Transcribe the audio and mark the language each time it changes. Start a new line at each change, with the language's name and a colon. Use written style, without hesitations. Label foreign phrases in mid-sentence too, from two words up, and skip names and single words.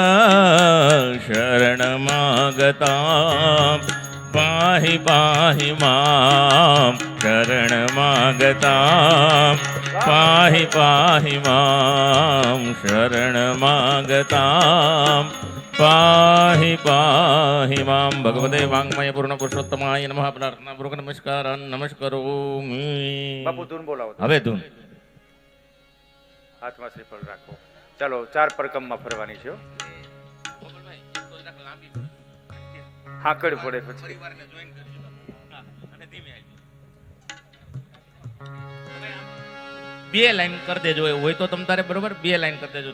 Sanskrit: शरणमागता पाहि पाहि मां शरणमागता पाहि पाहि मां शरणमागता पाहि पाहि मां भगवते वाङ्मय पूर्णपुरुषोत्तमाय नमः। प्रार्थना पूर्वक नमस्कार नमस्करोमि।
Gujarati: બાપુ ધૂન બોલાવો હવે ધૂન હાથમાં શ્રીફળ રાખો। ચાલો 4 પરકમમાં ફરવાની છે। હાકડ પડે પછી બે લાઈન કરી દેજો એવું હોય તો તમ તારે બરોબર બે લાઈન કરી દેજો।